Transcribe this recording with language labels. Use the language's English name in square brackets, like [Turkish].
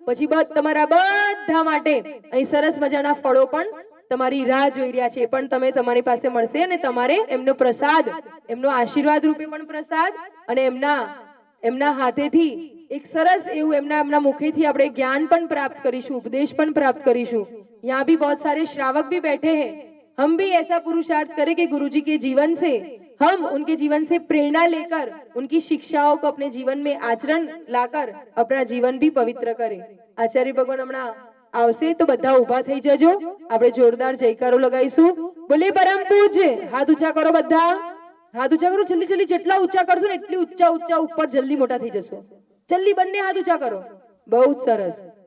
[Gujarati] પછી તમારા બધા માટે અહીં સરસ મજાના ફળો પણ તમારી રાહ જોઈ રહ્યા છે, એ પણ તમારી પાસે મળશે. અને તમારે એમનો પ્રસાદ, એમનો આશીર્વાદ રૂપે પણ પ્રસાદ, અને એમના હાથેથી એક સરસ એવું એમના મુખેથી આપણે જ્ઞાન પણ પ્રાપ્ત કરીશું, ઉપદેશ પણ પ્રાપ્ત કરીશું. [Hindi] यहाँ भी बहुत सारे श्रावक भी बैठे हैं. हम भी ऐसा पुरुषार्थ करें कि गुरुजी के जीवन से हम उनके जीवन से प्रेरणा लेकर उनकी शिक्षाओं को अपने जीवन में आचरण लाकर अपना जीवन भी पवित्र करें. [Gujarati] आचार्य भगवान हमણાં આવશે તો બધા ઊભા થઈ જજો. આપણે જોરદાર જયકારો લગાવીશું. બોલે પરમ પૂજ્ય. હાથ ઊંચા કરો બધા, હાથ ઊંચા કરો જલ્દી જલ્દી. જેટલા ઊંચા કરશો ને એટલી ઊંચા ઉપર જલ્દી મોટા થઈ જશો. જલ્દી બંને હાથ ઊંચા કરો. બહુ જ સરસ.